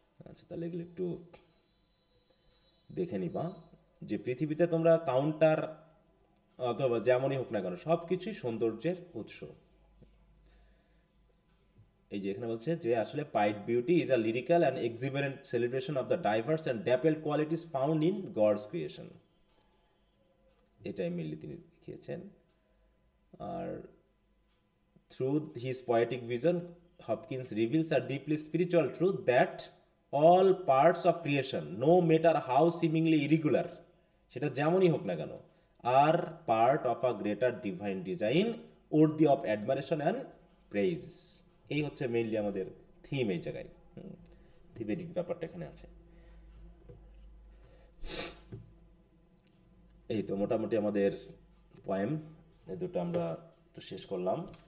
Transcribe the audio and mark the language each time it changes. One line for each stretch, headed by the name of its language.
Bangla: আচ্ছা, তাহলে এগুলো একটু দেখে নিবা, যে পৃথিবীতে তোমরা কাউন্টার অথবা যেমনই হোক না কেন সবকিছুই সৌন্দর্যের উৎস। এই যে এখানে বলছে যে আসলে
English: pied beauty is a lyrical and exuberant celebration of the diverse and dappled qualities found in God's creation,
Bangla: এটাই মিললি তিনি দেখিয়েছেন।
English: আর through his poetic vision, Hopkins reveals a deeply spiritual truth that all parts of creation, no matter how seemingly irregular,
Bangla: সেটা যেমনই হোক না কেন,
English: are part of a greater divine design worthy of admiration and praise।
Bangla: এই হচ্ছে mainly আমাদের theme এই জায়গায়, থিমেটিক ব্যাপারটা এখানে আছে। এই তো মোটামুটি আমাদের পয়েম এই দুটো আমরা একটু শেষ করলাম।